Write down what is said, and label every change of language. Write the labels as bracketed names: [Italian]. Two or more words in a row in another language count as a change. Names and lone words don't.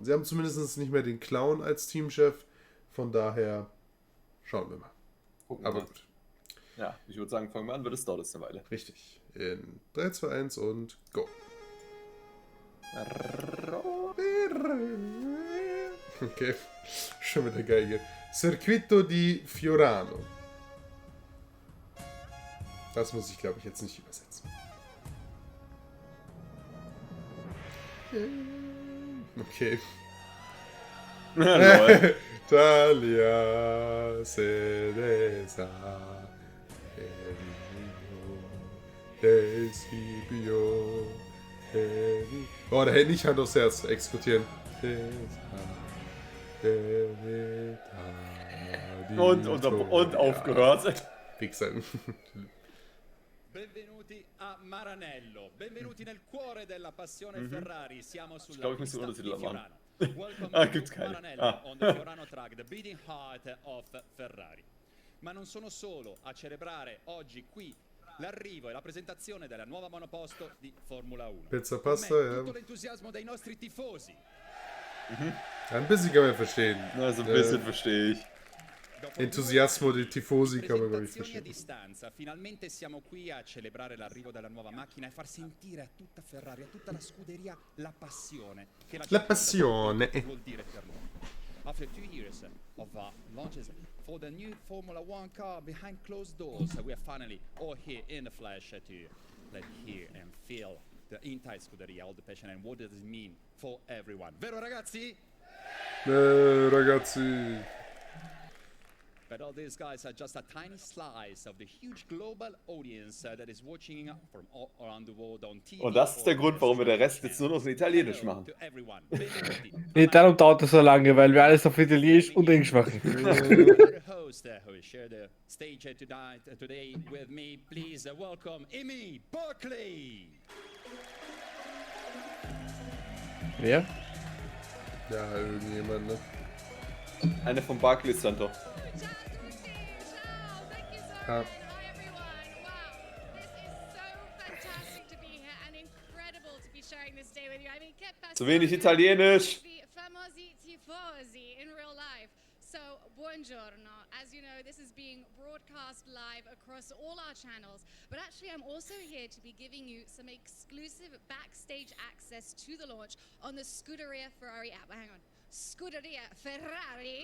[German] Sie haben zumindest nicht mehr den Clown als Teamchef. Von daher schauen wir mal. Gucken Aber wir. gut. Ja, ich würde sagen, fangen wir an, weil das dauert jetzt eine Weile. Richtig. In 3, 2, 1 und go. Okay, schon wieder geil hier. Circuito di Fiorano. Das muss ich, glaube ich, jetzt nicht übersetzen. Okay. Lol. Talia sedesa Desibio. Oh, da hätte ich Hand aufs Herz exekutieren. Und aufgehört. Wichser. [Italian] Benvenuti a Maranello, benvenuti nel cuore della passione Ferrari. Siamo sulla [German] glaube, ich muss [Italian] pista [German] den [Italian] di [German] Untertitel machen. [Italian] Fiorano. [English] Welcome Ah, to [German] gibt's keine. [English] Maranello Ah. on the Fiorano track, the beating heart of Ferrari. [Italian] Ma non sono solo a celebrare oggi qui l'arrivo e la presentazione della nuova monoposto di Formula 1. [German] Pizza [Italian] Con [German] Pasta, [Italian] me [German] ja. [Italian] tutto l'entusiasmo dei nostri tifosi. [German] Ein bisschen kann man verstehen. Na, so ein bisschen verstehe ich. [Italian] Dopo Entusiasmo 2 dei tifosi [German] kann man, glaube ich, [Italian] presentazioni a [German] verstehen. [Italian] distanza, finalmente siamo qui a celebrare l'arrivo della nuova macchina e far sentire a tutta Ferrari, a tutta la scuderia, la passione che La passione. vuol dire per noi. [English] After 2 years of launches for the new Formula 1 car behind closed doors, we are finally all here in the flesh to let hear and feel the entire Scuderia, all the passion and what does it mean for everyone. [Italian] Vero ragazzi? Ragazzi. [English] But all these guys are just a tiny slice of the huge global audience that is watching from all around the world on TV. [German] Und das ist der Grund, warum wir den Rest jetzt nur noch in Italienisch machen. [English] To everyone. [Italian] Benvenuti. [German] Nee, darum dauert das so lange, weil wir alles auf Italienisch und Englisch machen. [English] Our host who will share the stage today with me. Please welcome Amy Buckley. [German] Wer? Ja, irgendjemand, ne? Eine vom Barclays Center. Ja. Zu wenig Italienisch. [Italian] Famosi tifosi [English] in real life. So, buongiorno. As you know, this is being broadcast live across all our channels. But actually, I'm also here to be giving you some exclusive backstage access to the launch on the Scuderia Ferrari app. Hang on. Scuderia Ferrari.